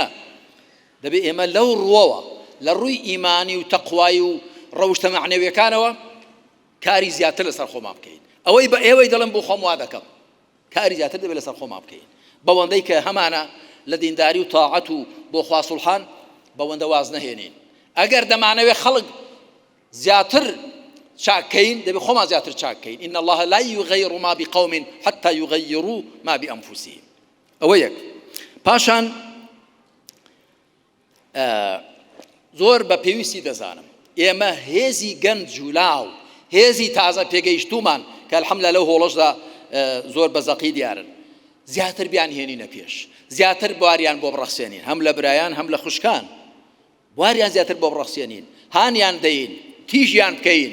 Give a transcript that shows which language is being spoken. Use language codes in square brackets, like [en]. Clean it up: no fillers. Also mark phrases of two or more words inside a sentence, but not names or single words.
[ckb] دەبێت ئێمە لەو ڕووەوە لە ڕووی ئیمانی و تەقوایی و ڕەوشتە مەعنەویەکانەوە کاری زیاتر لەسەر خۆمان بکەین. ئەوەی بە ئێوەی دەڵم بۆ خۆم وا دەکەم، کاری زیاتر دەبێت لەسەر خۆمان بکەین، بەوەندەی کە هەمانە لە دینداری و تاعەت و بۆ خوا سوڵحان بەوەندە واز نەهێنین. ئەگەر دەمانەوێت خەڵک زیاتر چاکەین دەبێت خۆمان زیاتر چاکەین. [ar] إن الله لا يغير ما بقوم حتى يغيروا ما بأنفسهم. [ckb] ئەوە یەک. پاشان زۆر بە پێویستی دەزانم ئێمە هێزی گەنج و لاو، هێزی تازە پێگەیشتومان کە الحەمدولillah لەو هۆڵەشدا زۆر بەزەقی دیارن، زیاتر بیان هێنینە پێش، زیاتر بواریان بۆ بڕەخسێنین، هەم لە برایان هەم لە خوشکان بواریان زیاتر بۆ بڕەخسێنین، هانیان دەین، تیژیان بکەین.